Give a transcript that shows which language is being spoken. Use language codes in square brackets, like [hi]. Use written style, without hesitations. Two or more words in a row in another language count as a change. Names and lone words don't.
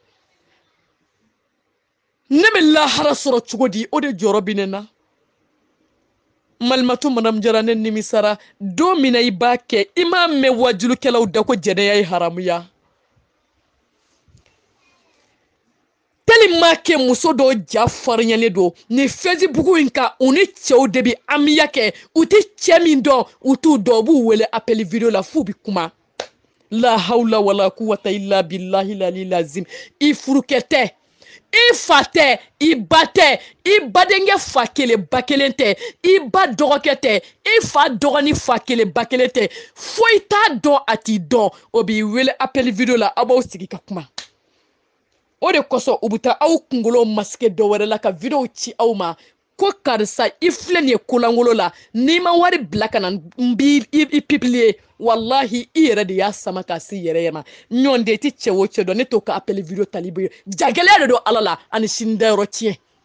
[bm] ne bɛ lahara sɔrɔ cogo di o de jɔrɔ bɛ ne na Malimatu Madame Jara ne nimisara don min na i b'a kɛ i m'a mɛn wajulukɛlaw da ko jɛnɛya ye haramuya [fr] tellement que [bm] muso dɔ ja farinyalen don ni Facebook in kan u ni cɛw de bi amiya kɛ u tɛ cɛ min dɔn u t'u dɔn u b'u wele [fr] appel video [bm] la f'u bi kuma la [ar] حول ولا قوة إلا بالله العلي العظيم [bm] i furukɛ tɛ i fa tɛ i ba tɛ i badenkɛ fa kelen ba kelen tɛ i ba dɔgɔkɛ tɛ i fa dɔgɔni fa kelen ba kelen tɛ foyi t'a dɔn a t'i dɔn o b'i wele [fr] appel video [bm] la aw b'aw sigi ka kuma o de kosɔn u bɛ taa aw kunkolo masike dɔ wɛrɛ la ka video ci aw ma ko karisa i filɛ nin ye kolangolo la n'i ma wari bila ka na n b'i publier wallahi i yɛrɛ de y'a sama k'a se yɛrɛ ma ɲɔn de i tɛ cɛ o cɛ dɔn ne t'o ka [fr] appel video [bm] tali bɛ jagɛlɛya de don ala la ani sini dayɔrɔ tiɲɛ